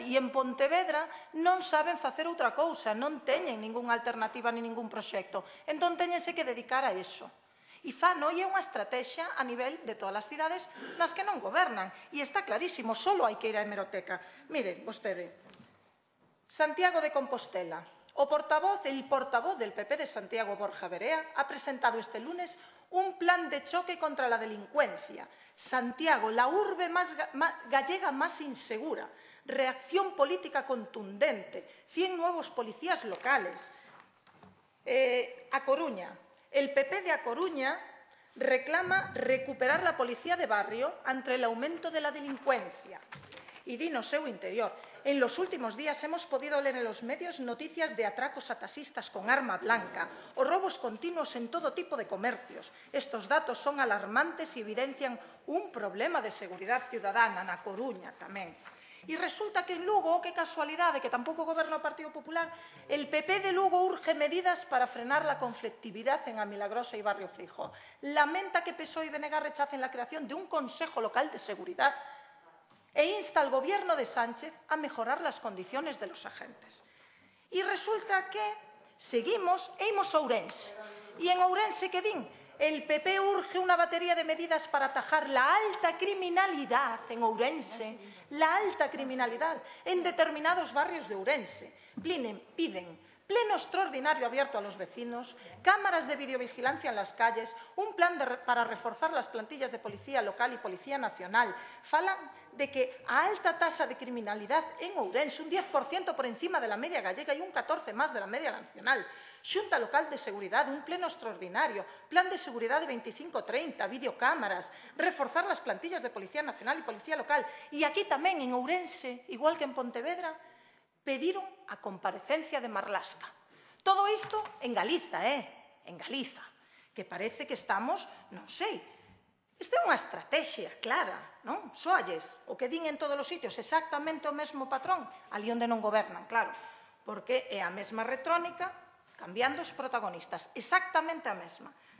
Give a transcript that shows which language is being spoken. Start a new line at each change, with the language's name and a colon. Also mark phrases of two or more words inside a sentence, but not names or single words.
Galician: E en Pontevedra non saben facer outra cousa, non teñen ningunha alternativa ni ningún proxecto. Entón, teñense que dedicar a iso. E fano é unha estrategia a nivel de todas as cidades nas que non gobernan. E está clarísimo, só hai que ir á hemeroteca. Mire, vostede, Santiago de Compostela.
Spanish: El portavoz del PP de Santiago, Borja Verea, ha presentado este lunes un plan de choque contra la delincuencia. Santiago, la urbe gallega más insegura. Reacción política contundente. 100 nuevos policías locales. A Coruña. El PP de A Coruña reclama recuperar la policía de barrio ante el aumento de la delincuencia.
Galician: Y di no seu interior.
Spanish: En los últimos días hemos podido leer en los medios noticias de atracos a taxistas con arma blanca o robos continuos en todo tipo de comercios. Estos datos son alarmantes y evidencian un problema de seguridad ciudadana
Galician: na Coruña tamén. E resulta que en Lugo, que casualidade, que tampouco goberna o Partido Popular,
Spanish: el PP de Lugo urge medidas para frenar la conflictividad en A Milagrosa y Barrio Feijóo. Lamenta que PSOE y BNG rechacen la creación de un Consejo Local de Seguridad e insta al gobierno de Sánchez a mejorar las condiciones de los agentes.
Galician: E resulta que seguimos e imos a Ourense. E en Ourense que din?
Spanish: El PP urge una batería de medidas para atajar la alta criminalidad en Ourense, la alta criminalidad en determinados barrios de Ourense. Piden pleno extraordinario abierto a los vecinos, cámaras de videovigilancia en las calles, un plan para reforzar las plantillas de policía local y policía nacional.
Galician: Falan de que a alta tasa de criminalidad en Ourense,
Spanish: un 10% por encima de la media gallega y un 14% más de la media nacional. Xunta Local de Seguridad, un pleno extraordinario, plan de seguridad de 25-30, videocámaras, reforzar las plantillas de Policía Nacional y Policía Local.
Galician: E aquí tamén, en Ourense, igual que en Pontevedra, pediron a comparecencia de Marlaska. Todo isto en Galiza, en Galiza, que parece que estamos, non sei, esta é unha estrategia clara, non? Soalles, o que din en todos os sitios, exactamente o mesmo patrón, ali onde non gobernan, claro, porque é a mesma retrónica, cambiando os protagonistas, exactamente a mesma.